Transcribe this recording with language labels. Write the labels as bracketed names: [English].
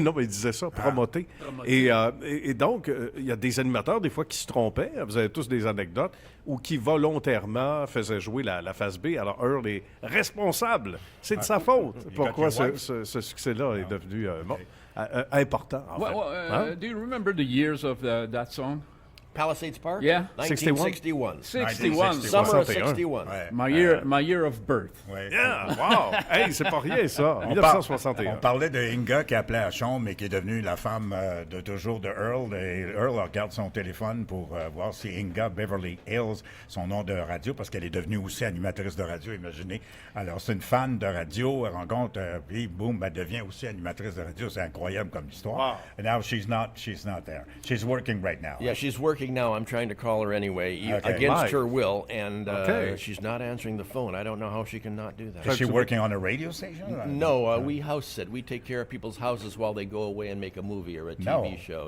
[French] Non, mais il disait ça, promoter. Et donc, il y a des animateurs, des fois, qui se trompaient. Vous avez tous des anecdotes, ou qui volontairement faisaient jouer la phase B. Alors, Earl est responsable. C'est de sa faute. Pourquoi ce succès-là est devenu important. [English] Do you remember the years of that song? Palisades Park? Yeah. 1961. 61. Summer of 61. My year of birth. Yeah, wow! Hey, [French] c'est pas rien, ça. 1961. On parlait de Inga qui appelait à chambre, mais qui est devenue la femme de toujours de Earl. Et Earl regarde son téléphone pour voir si Inga Beverly Hills, son nom de radio, parce qu'elle est devenue aussi animatrice de radio, imaginez. Alors, c'est une fan de radio, elle rencontre, puis boum, elle devient aussi animatrice de radio. C'est incroyable comme histoire. [English] Wow. And now she's not there. She's working right now. Yeah, she's working working now. I'm trying to call her anyway, against her will, and she's not answering the phone. I don't know how she can not do that. Is she working on a radio station? No, we house sit. We take care of people's houses while they go away and make a movie or a TV show.